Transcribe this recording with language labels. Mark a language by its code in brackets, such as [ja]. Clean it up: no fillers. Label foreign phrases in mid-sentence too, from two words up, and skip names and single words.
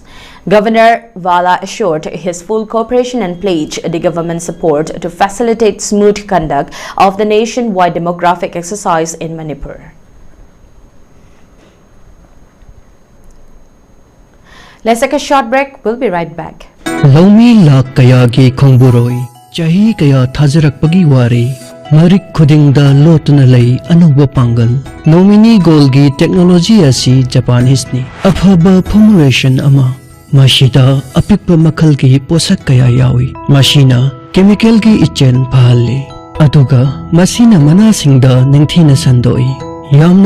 [en] Governor Vala assured his full cooperation and pledged the government's support to facilitate smooth conduct of the nationwide demographic exercise in Manipur. Let's take a short break. We'll be right back. [mni] Laumi lak kaya gi khongburoi chahi kaya thajarak pagi wari Marik Kudingda Lotunalay Anuba Pangal Nomini Golgi Technology Asi Japanisni Afhaba Formulation Ama Mashida Apikpa Makalgi Posak Kaya Yawi Mashina Chemical Gi Ichen Pahali Aduga Masina Manasingda Ningthina Sandoi Yamna